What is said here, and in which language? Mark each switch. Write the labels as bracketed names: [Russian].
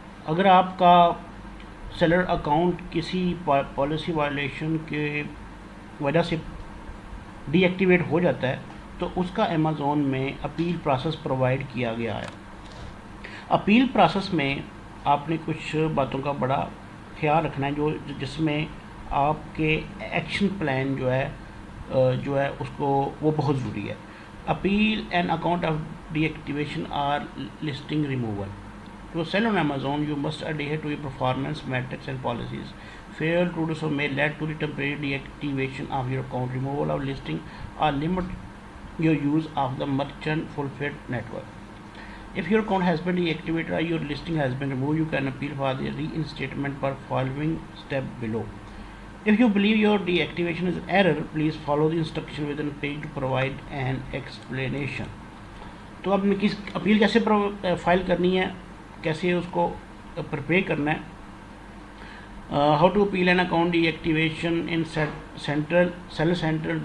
[Urdu] اگر آپ کا سیلر اکاؤنٹ کسی پالیسی وائلیشن کے وجہ سے ڈی ایکٹیویٹ ہو جاتا ہے تو اس کا امیزون میں اپیل پروسیس پرووائڈ کیا گیا ہے. اپیل پروسیس میں آپ نے کچھ باتوں کا بڑا خیال رکھنا ہے جس میں آپ کے ایکشن پلان جو ہے اس کو وہ بہت ضروری ہے. [English] Appeal an account of deactivation or listing removal. To sell on Amazon, you must adhere to your performance metrics and policies. Failure to do so may lead to the temporary deactivation of your account, removal of listing, or limit your use of the merchant fulfilled network. If your account has been deactivated or your listing has been removed, you can appeal for the reinstatement by following step below. If you believe your deactivation is an error, please follow the instruction within the page to provide an explanation. [Urdu] تو اب کس appeal کیسے file کرنی ہے, کیسے اس کو prepare کرنا ہے. [English] How to appeal an account deactivation in seller central.